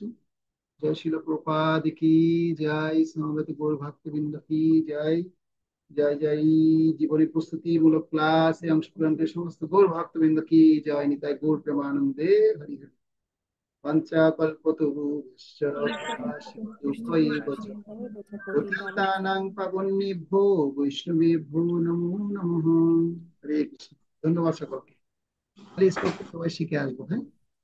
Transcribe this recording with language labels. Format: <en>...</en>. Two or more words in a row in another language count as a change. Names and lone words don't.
<bn>জয় শিল প্রপাদ কি জয়, সমবেত গৌর ভক্তবৃন্দ কি জয়। জয় জয়। জীবনী প্রস্তুতি মূলক ক্লাসে অংশগ্রহণকারী সমস্ত গৌর ভক্তবৃন্দ কি জয়। নিতাই গৌর প্রেমানন্দে হরি হরি।</bn> <sa>পঞ্চাকল্পতরুশ্চ কৃপা সিন্ধুভ্যৈব চ পতিতানাং পাবনেভ্যো বৈষ্ণবেভ্যো নমো নমঃ।</sa> <bn>হরে কৃষ্ণ। ধন্যবাদ সকলকে। প্লিজ সবাই শিখে আসবো। হ্যাঁ।</bn>